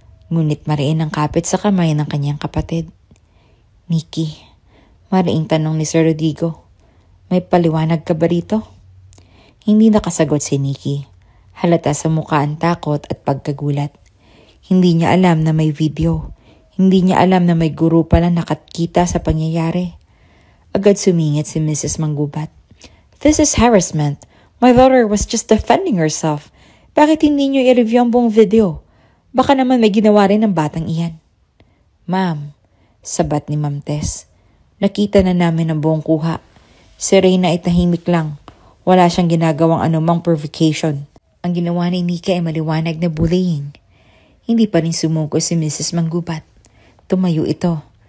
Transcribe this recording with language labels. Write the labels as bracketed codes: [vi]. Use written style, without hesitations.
[tl] Ngunit mariin ang kapit sa kamay ng kanyang kapatid. Nikki, mariing tanong ni Sir Rodrigo, may paliwanag ka ba rito? Hindi nakasagot si Nikki. Halata sa mukha ang takot at pagkagulat. Hindi niya alam na may video. Hindi niya alam na may guro pala nakakita sa pangyayari. Agad sumingit si Mrs. Manggubat. [en] This is harassment. My daughter was just defending herself. [tl] Bakit hindi niyo i-review ang buong video? Baka naman may ginawa rin ng batang iyan. Ma'am, sabat ni Ma'am Tess. Nakita na namin ang buong kuha. Si Reyna ay tahimik lang. Wala siyang ginagawang anumang provocation. Ang ginawa ni Nikki ay maliwanag na bullying. Hindi pa rin sumuko si Mrs. Manggubat. Tumayo ito.